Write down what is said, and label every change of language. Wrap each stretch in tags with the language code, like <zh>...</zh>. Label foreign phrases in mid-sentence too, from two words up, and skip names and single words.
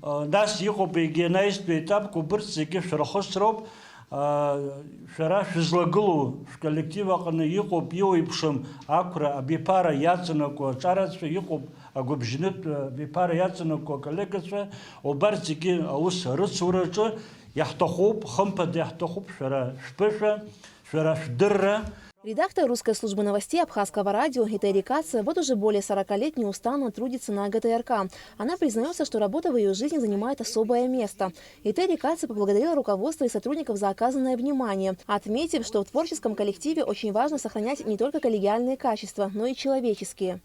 <ab>нас иҟоуп егьанаистәу етапқәа убырҭ зегьы шәырхысроуп, шәара шәызлагылоу шәколлектив аҟны иҟоуп иуеиԥшым ақәра абиԥара иаҵанакуа аҿарацәа, иҟоуп агәыбжьнытә абиԥара иаҵанакуа аколлегацәа, убарҭ зегьы аус рыцураҿы иаҳҭахуп, хымԥада иаҳҭахуп шәара шәԥышәа, шәара шәдырра.</ab> <ru>Редактор русской службы новостей Абхазского радио Этери Каце вот уже более 40 лет неустанно трудится на ГТРК. Она признается, что работа в ее жизни занимает особое место. Этери Каце поблагодарила руководство и сотрудников за оказанное внимание, отметив, что в творческом коллективе очень важно сохранять не только коллегиальные качества, но и человеческие.</ru>